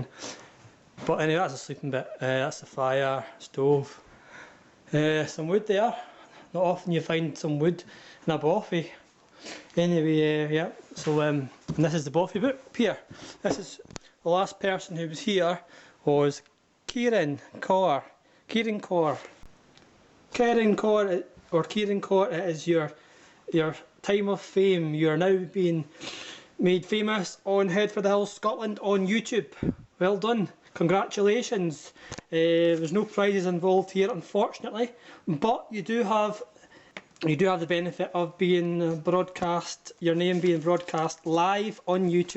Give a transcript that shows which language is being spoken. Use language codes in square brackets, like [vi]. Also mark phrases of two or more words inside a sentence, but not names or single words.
[en] But anyway, that's the sleeping bit. That's the fire, stove. Some wood there. Not often you find some wood in a bothy. Anyway, yeah. So and this is the bothy book here. This is the last person who was here was Kieran Corr. Kieran Corr. Kieran Corr, or Kieran Corr, it is your time of fame. You are now being made famous on Head for the Hills Scotland on YouTube. Well done. Congratulations. There's no prizes involved here, unfortunately, but you do have the benefit of being broadcast, your name being broadcast live on YouTube.